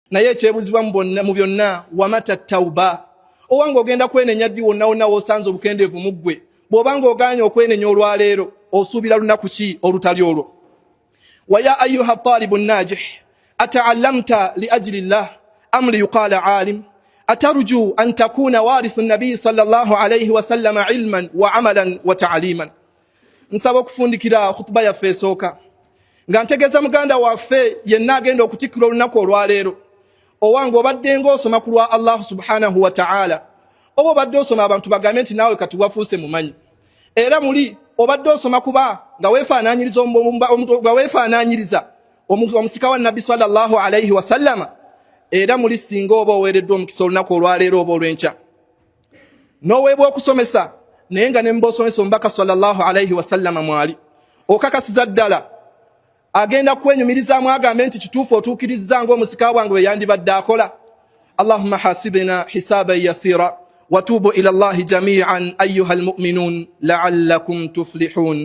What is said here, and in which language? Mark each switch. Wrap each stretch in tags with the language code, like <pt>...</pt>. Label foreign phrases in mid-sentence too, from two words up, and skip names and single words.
<lg>naye kyebuzibwa mu byonna</lg> <ar>ومتى توبة</ar> <lg>owange ogenda kwenenya ddi wonna wonna w'osanze obukendeevu mu ggwe bw'obanga ogaanye okwenenya olwaleero osuubira lunaku ki olutali olwo.</lg> <ar>ويا أيها الطالب الناجح أتعلمت لأجل الله أم ليقال عالم أترجو أن تكون وارث النبي صلى الله عليه وسلم علما وعملا وتعليما.</ar> <lg>Nsaba okufundikira khutuba yaffe esooka nga ntegeeza muganda waffe yenna agenda okutikkula olunaku olwaleero owange obadde ng'osoma ku lwa Allah</lg> <ar>سبحانه وتعالى</ar> <lg>oba obadde osoma abantu bagambe nti naawe kati wafuuse mumanyi era muli obadde osoma kuba nga weefaanaanyiriza omusika wa nabbi</lg> <ar>صلى الله عليه وسلم</ar> <lg>era muli singa oba oweereddwa omukisa olunaku olwaleero oba olw'enkya n'oweebwa okusomesa naye nga ne mbosomesa omubaka</lg> <ar>صلى الله عليه وسلم</ar> <lg>mwali okakasiza ddala agenda kwenyumirizaamu agambe nti kituufu otuukirizza ng'omusika bwange bwe yandibadde akola.</lg> <ar>اللهم حاسبنا حسابا يسيرا وتوبوا إلى الله جميعا أيها المؤمنون لعلكم تفلحون.</ar>